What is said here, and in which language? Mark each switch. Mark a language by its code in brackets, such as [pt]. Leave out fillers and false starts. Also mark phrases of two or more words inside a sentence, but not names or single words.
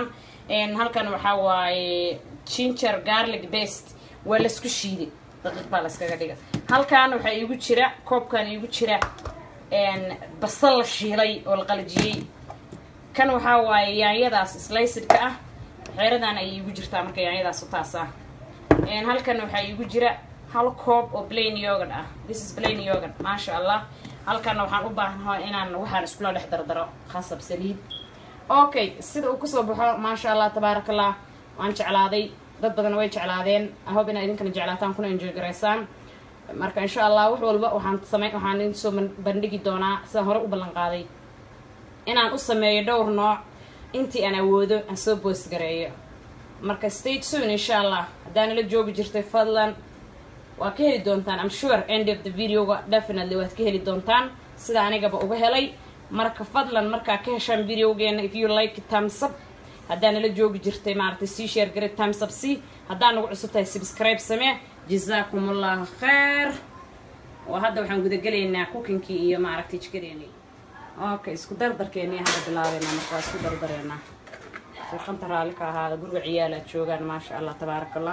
[so] Halkan waxa waaye [en] ginger garlic paste [so] waa la isku shiiday dad baa la iskaga dhiga. Halkan waxa igu jira koobkan igu jira basal la shiilay oo la qalajiyay. kan waxa waaye yaanyadaas sliced ka ah xeeradan ay igu jirtaa marka yaanyadaas u taasa. halkan waxa igu jira hal koob oo [en] plain yogurt [so] ah. [en] This is plain yogurt [ar] maasha Allah. [so] halkan waxaan u baahanahay inaan waxaan isku la dhex dardaro khasab saliid. Okay, sida uu ku soo baxo [ar] maasha Allah tabarakallah [so] waan jeclaaday, dad badan way jeclaadeen. [en] I hope [so] inaad idinkana jeclaataan kuna enjoy gareysaan. marka [ar] insha Allah [so] wax walba waxaan idin soo bandhigi doonaa sida hore u ballan qaaday inaan u sameeyo dhowr nooc intii aan awoodo aan soo post gareeyo. marka [en] stay tuned [ar] insha Allah. [so] haddaan la joogi jirtay fadlan waa ka heli doontaan. [en] I'm sure end of the video definitely [so] waad ka heli doontaan sida anigaba uga helay. marka fadlan markaa ka heshaan videogeena [en] if you like it, thumbs up. [so] haddaan la joogi jirtay maaragtay sii share gare [en] thumbs up [so] si. haddaan ugu cusub tahay subscribe samee. [ar] jazakumullahu khair. [so] waa hadda waxaan guda galaynaa cooking-kii iyo maaragtay jikadeeni. Okay, isku dardarkeeni hadda bilaabeena marka isku dardareena. shaqanta raali ka ahaada guriga ciyaala joogaan [ar] maasha Allah tabarakallah.